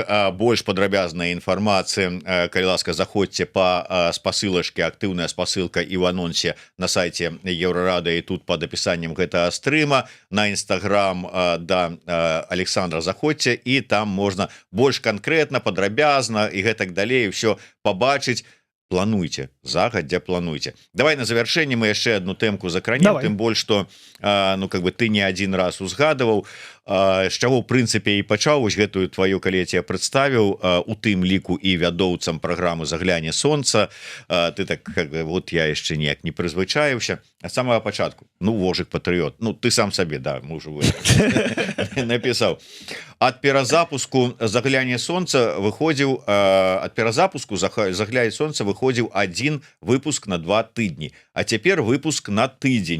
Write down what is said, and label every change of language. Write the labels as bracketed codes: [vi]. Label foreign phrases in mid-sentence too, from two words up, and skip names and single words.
[be] Больш падрабязная інфармацыя, калі ласка, заходзьце па спасылачке, актыўная спасылка і ў анонсе на сайце Еўрарады і тут пад апісаннем гэтага стрыма. На Інстаграм да Александра заходзьце і там можна больш канкрэтна, падрабязна і гэтак далей ўсё пабачыць. Плануйте, загадзя плануйте. Давай на завяршэнне мы яшчэ одну тэмку закранем, тым больш што [ru] ну как бы ты не один раз [be] узгадываў, з чаго ў прынцыпе і пачаў вось гэтую твою, калі я тебе прадставіў, у тым ліку і вядоўцам праграмы «Загляне сонца». Ты так [ru] как бы, [be] вот я яшчэ ніяк не прызвычаіўся ад самага пачатку. Ну, Вожык патрыёт. Ну, ты сам сабе, да, мы ўжо напісаў. Ад перазапуску «Загляне сонца» выходзіў, ад перазапуску «Загляне сонца» выходзіў один выпуск на 2 тыдні, а цяпер выпуск на тыдзень.